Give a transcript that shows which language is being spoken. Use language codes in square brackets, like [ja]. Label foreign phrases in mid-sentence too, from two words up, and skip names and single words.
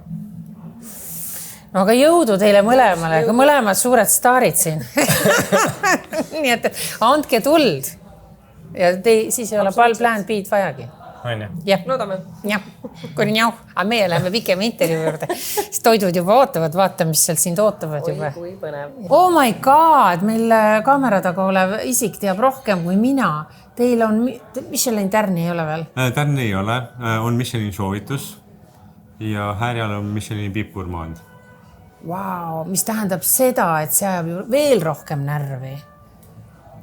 [et] No aga jõudu teile mõlemale, aga mõlemad suured staarid siin. Nii et andke tuld. Ja siis ei ole plan B-d vajagi. On ju? Jah. Loodame. Jah, kuni njau. Aga meie läheme pikema intervjuu juurde. Siis toidud juba ootavad, vaata, mis seal sind ootavad juba. Oi, kui põnev. [en] Oh my god, [et] meil kaamera taga olev isik teab rohkem kui mina. Teil on, Michelin tärni ei ole veel? Tärni ei ole, on Michelin soovitus ja härjal on Michelin piipgurmand. Wow, mis tähendab seda, et see ajab ju veel rohkem närvi.